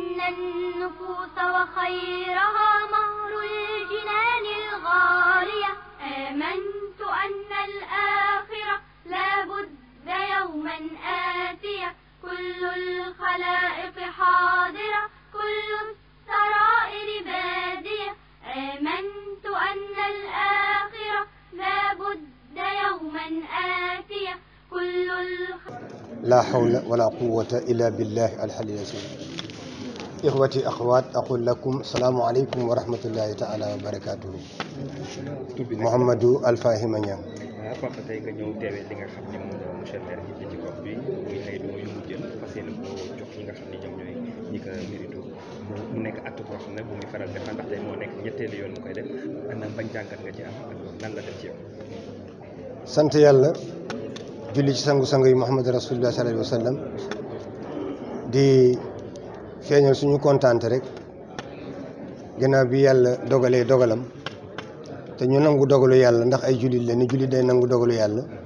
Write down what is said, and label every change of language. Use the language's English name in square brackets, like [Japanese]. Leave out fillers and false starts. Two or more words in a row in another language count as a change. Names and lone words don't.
[Arabic] النفوس وخيرها مهر الجنان الغالية آمنت أن الآخرة لا بد يوما آتية كل الخلائق حاضرة كل السرائر بادية آمنت أن الآخرة لا بد يوما آتية كل لا حول ولا قوة إلا بالله العلي العظيم. إخوتي أخوات أقول لكم السلام عليكم ورحمة الله تعالى وبركاته. محمد الفاهم Niang. [Wolof] Papa tey nga ñëw teewee li nga xam ne moom la [French] monsieur le maire [Wolof] ji ci gox bi muy ay doo yu mu jël fas yéene ko jox ñi nga xam ne ñoom ñooy ñi ko mérito mu nekk acte boo xam ne bu muy faral def ndax tey moo nekk ñetteelu yoon mu koy def ana bañ jàngat nga ci am nan la def ci yow. sant yàlla julli ci sangu-sang yi [Arabic] محمد رسول الله صلى الله عليه وسلم [Wolof] di feeñal suñu kontaante rek gannaaw bi yàlla dogalee dogalam te ñu nangu dogalu yàlla ndax ay jullit la ni jullit day nangu dogalu yàlla